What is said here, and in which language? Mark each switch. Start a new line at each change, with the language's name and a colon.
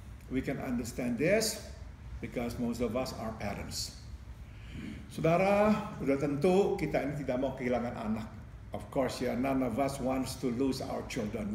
English: We can understand this because most of us are parents.
Indonesian: Saudara, sudah tentu kita ini tidak mau kehilangan anak.
English: Of course, ya, none of us wants to lose our children.